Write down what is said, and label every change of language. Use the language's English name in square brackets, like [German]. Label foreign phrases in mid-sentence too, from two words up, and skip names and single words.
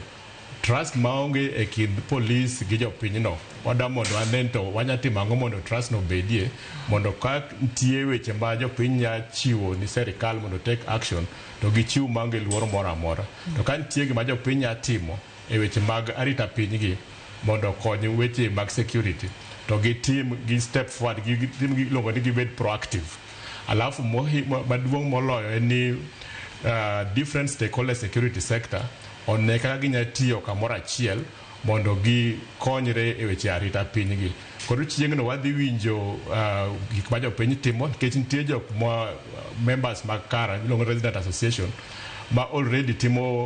[Luo (Kenya and Tanzania)] Trust maonge e kind police gi jopiny no, wada mondo wanen to wanya timo ang'o mondo trust no bedie, mondo ka nitie weche ma jopiny nya chiwo ni serikal mondo [English] take action, [Luo (Kenya and Tanzania)] to gichiw maonge luoro moro amora. To ka nitie gima jopiny nya timo e weche mag arita pinygi mondo kony weche mag security, to gitim gi [English] step forward, [Luo (Kenya and Tanzania)] gitim giluongo ni gibed proactive. Alafu maduong' moloyo en ni [English] different stakeholder security sector one [Luo (Kenya and Tanzania)] kaka ginya tiyo kamoro achiel mondo gikonyre e weche arita pinygi. Koro chieng'no wadhi winjo gik ma jopiny timo, nikech nitie jok members mag KARA, iluongo [English] resident association, [Luo (Kenya and Tanzania)] ma already timo